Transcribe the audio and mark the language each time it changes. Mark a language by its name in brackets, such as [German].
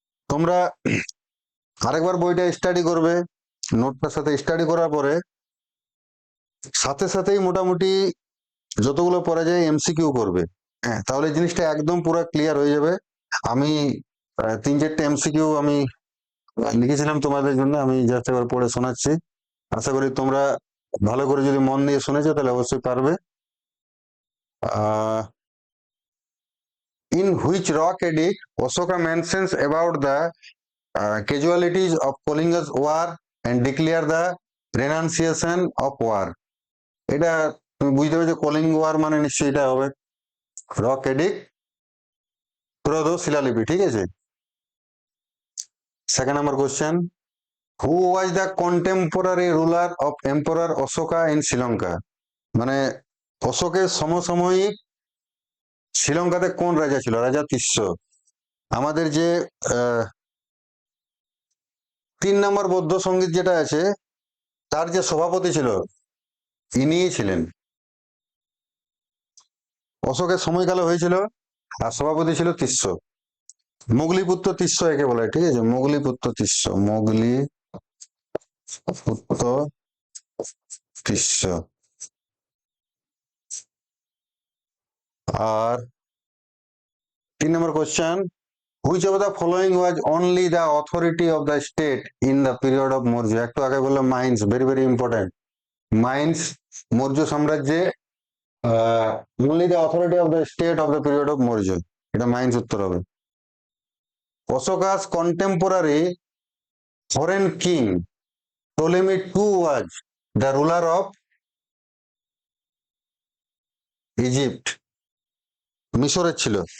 [Bangla] তোমরা আরেকবার বইটা স্টাডি করবে, নোটটার সাথে স্টাডি করার পরে সাথে সাথেই মোটামুটি যতগুলো পড়া যায় এমসিকিউ করবে। হ্যাঁ, তাহলে জিনিসটা একদম পুরো ক্লিয়ার হয়ে যাবে। আমি 3-4টে এমসিকিউ আমি লিখেছিলাম তোমাদের জন্য, আমি জাস্ট একবার পড়ে শোনাচ্ছি। আশা করি তোমরা ভালো করে যদি মন দিয়ে শুনেছো তাহলে অবশ্যই পারবে। [English] In which rock edict Ashoka mentions about the casualties of Kalinga's war and declare the renunciation of war? [Bangla] এটা তুমি বুঝতে পারছো, কলিঙ্গ ওয়ার মানে নিশ্চয়ই এটা হবে রক এডিক্ট, ত্রয়োদশ শিলালিপি, ঠিক আছে। [English] Second number question, who was the contemporary ruler of emperor Ashoka in Sri Lanka? [Bangla] মানে অশোকের সমসাময়িক শ্রীলঙ্কাতে কোন রাজা ছিল? রাজা তিস্য। আমাদের যে 3 নম্বর বৌদ্ধ সঙ্গীত যেটা আছে, তার যে সভাপতি ছিল ইনিই ছিলেন। অশোকের সময়কালে হয়েছিল, আর সভাপতি ছিল তিস্য, মোগলিপুত্র তিস্য একে বলে, ঠিক আছে, মোগলিপুত্র তিস্য, মোগলিপুত্র তিস্য। আর 3 নম্বর question, [English] which of the following was only the authority of the state in the period of Maurya? [Bangla] একটু আগে বললাম mines, [English] Very very important. [Bangla] Mines Maurya সাম্রাজ্যে [English] only the authority of the state of the period of Maurya, [Bangla] এটা mines উত্তর হবে। [English] Ashoka's contemporary foreign king Ptolemy II was the ruler of Egypt, [Bangla] মিশরের ছিল।